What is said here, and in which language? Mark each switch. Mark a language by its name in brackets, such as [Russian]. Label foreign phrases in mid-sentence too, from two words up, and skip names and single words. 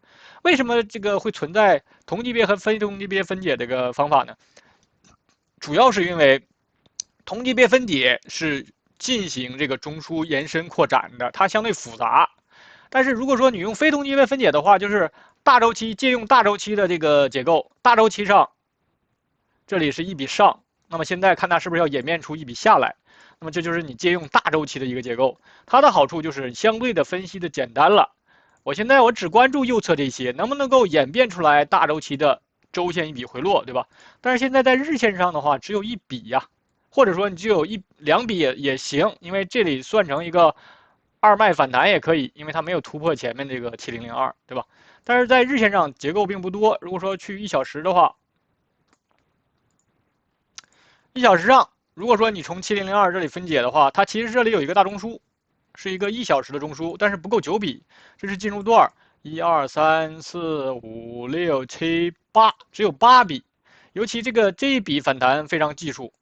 [Chinese] 為什麼這個會存在同級別和非同級別分解這個方法呢？主要是因為同級別分解是進行這個中樞延伸擴展的，它相對複雜。但是如果說你用非同級別分解的話，就是大周期借用大周期的這個結構，大周期上這裡是一筆上，那麼現在看它是不是要演變出一筆下來，那麼這就是你借用大周期的一個結構。它的好處就是相對的分析的簡單了。我现在只關注右側這些，能不能夠演變出來大周期的周線一筆回落，對吧？但是現在在日線上的話，只有一筆呀。或者說你只有1、2筆也行，因為這裡算成一個二脈反彈也可以，因為它沒有突破前面這個7002，對吧？但是在日線上結構並不多。如果說去1小時的話，1小時上，如果說你從7002這裡分解的話，它其實這裡有一個大中樞，是一個1小時的中樞，但是不夠9筆，這是進入段1、2、3、4、5、6、7、8，只有8筆，尤其這一筆反彈非常技術。